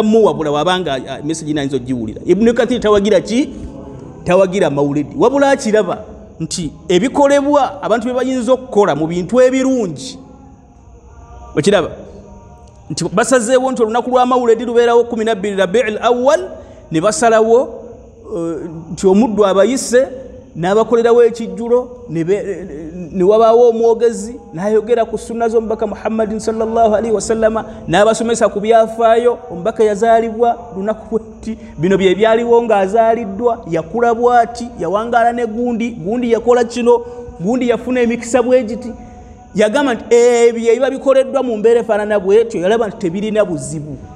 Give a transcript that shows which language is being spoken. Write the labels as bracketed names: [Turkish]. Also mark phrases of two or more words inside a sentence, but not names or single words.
[Ganda] muwabula wabanga message ina nzo giwulira Ibnu Kathiri tawagira ki tawagira mawuledi wabula akiraba nti ebikolebwa abantu bye bayinza okukola mu bintu ebirungi okiraba nti basazeewo nti olunaku lw'amawuledi lubeerawo 12 Rabiul Awwal ne basalawo nti omuddu abayise n'abakolerawo ekijjulo ne wabaawo omwogezi n'ayogera ku sunna z'omubaka Muhammadin [Arabic] صلى الله عليه وسلم [Ganda] n'abasomesa ku byafaayo. Omubaka yazaalibwa lunaku bw'ati, bino bye byaliwo ng'azaaliddwa, yakula bw'ati, yawangaala ne gundi yakola kino, gundi yafuna emikisa bwe giti. Yagamba nti ebyo ebiba bikoleddwa mu mbeera efaanana bw'etyo yalaba nti tebirina buzibu.